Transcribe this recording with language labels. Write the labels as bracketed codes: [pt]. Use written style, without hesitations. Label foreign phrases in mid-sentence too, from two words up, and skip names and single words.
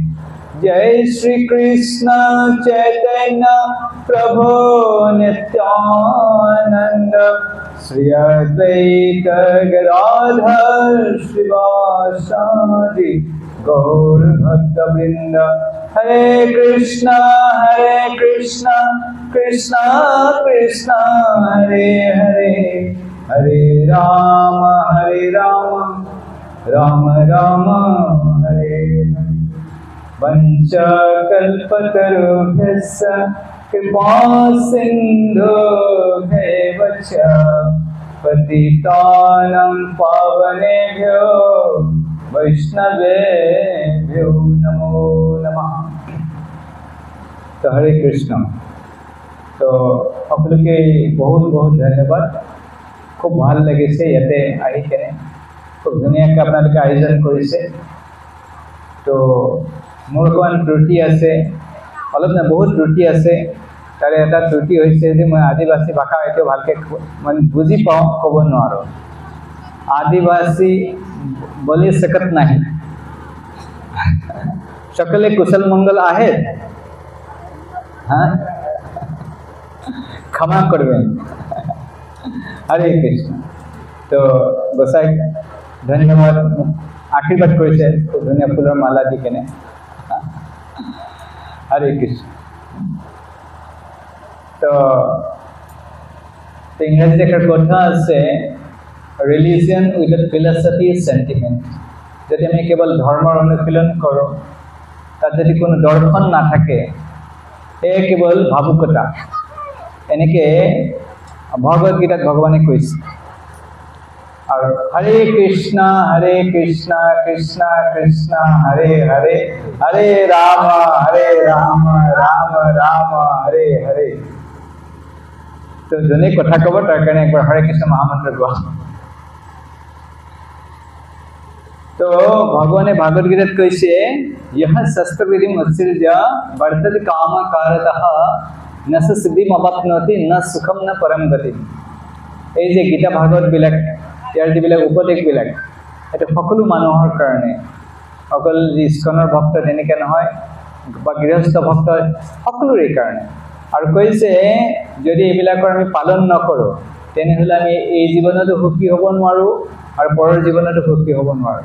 [sa] जय श्री कृष्ण चैतन्य प्रभु नित्यानंद श्री अद्वैत गदाधर श्रीवासादि गौर भक्तवृंद। हरे कृष्णा कृष्णा कृष्णा हरे हरे, हरे राम राम राम हरे हरे। वंशकल्पतरुभ्यश्च कृपा सिन्धुभ्येव च पतितानां पावनेभ्यो वैष्णवेभ्यो नमो नमः। [hi] तो हरे कृष्ण। तो সকলকে बहुत बहुत धन्यवाद। [as] खूब ভাল লাগিছে ইয়াতে আহি কেনে, খুব ধুনীয়াকৈ আপোনালোকে আয়োজন কৰিছে। তো মোৰ অকণমান ত্ৰুটি আছে, অলপ নাই বহুত ত্ৰুটি আছে। তাৰে এটা ত্ৰুটি হৈছে যে মই আদিবাসী ভাষা এইটো ভালকৈ মানে বুজি পাওঁ, ক'ব নোৱাৰোঁ। [mr] आदिवासी बोली सकत नाही। सकले कुशल मंगल आहे। [sck] हाँ क्षमा करबें। [hi] हरे कृष्ण। तो गोसाई धन्यवाद, आशीर्वाद [as] কৰিছে খুব ধুনীয়া ফুলৰ মালা দি কেনে। [hi] हरे कृष्ण। तो इंग्रजी एक [as] কথা আছে, [en] Religion without philosophy is sentiment. [as] যদি আমি কেৱল ধৰ্মৰ অনুশীলন কৰোঁ, তাত যদি কোনো দৰ্শন নাথাকে, এয়া কেৱল ভাবুকতা। এনেকৈ ভগৱদ গীতাত ভগৱানে কৈছে। [sa] আৰু হৰে কৃষ্ণ কৃষ্ণ কৃষ্ণ হৰে হৰে, হৰে ৰাম ৰাম ৰাম হৰে হৰে। [as] তো যোনে কথা ক'ব তাৰ কাৰণে একবাৰ হৰে কৃষ্ণ মহামন্ত্ৰ গোৱা। [hi] तो भगवान भागवत गीता कैसे [sa] यह शस्त्र विधि उत्सृज्य वर्तते काम कारतः न सिद्धिम अवाप्नोति न सुखम न परम गति। [as] এই যে গীতা ভাগৱত বিলাক, ইয়াৰ যিবিলাক উপদেশ বিলাক, এটা সকলো মানুহৰ কাৰণে, অকল ইস্কনৰ ভক্ত তেনেকৈ নহয় বা গৃহস্থ ভক্ত সকলোৰে কাৰণে। আৰু কৈছে যদি এইবিলাকৰ আমি পালন নকৰোঁ, তেনেহ'লে আমি এই জীৱনতো সুখী হ'ব নোৱাৰোঁ আৰু পৰৰ জীৱনতো সুখী হ'ব নোৱাৰোঁ।